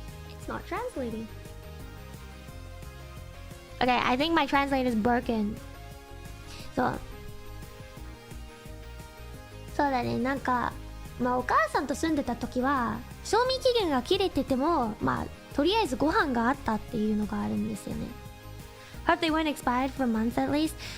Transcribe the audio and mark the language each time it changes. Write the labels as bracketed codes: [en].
[en] It's not translating. Okay, I think my translator's broken. [ja] So だね、なんかまあお母さんと住んでた時は賞味期限が切れててもまあとりあえずご飯があったっていうのがあるんですよね。 [en] Hope they weren't expired for months at least.